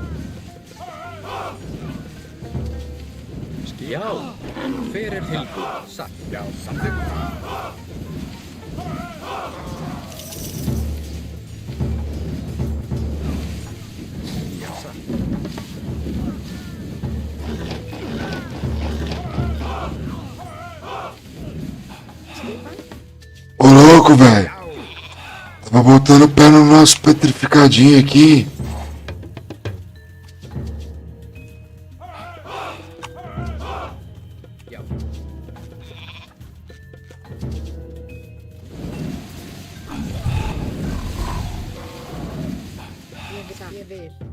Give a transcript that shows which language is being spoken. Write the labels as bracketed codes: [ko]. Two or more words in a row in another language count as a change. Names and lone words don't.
[is] Já. Hver er tilbúin? Satt. Já. Samþykkt. Já. Satt. [pt] Ô louco, velho. Tava botando o pé no nosso petrificadinho aqui. [is] Já. Ég vil.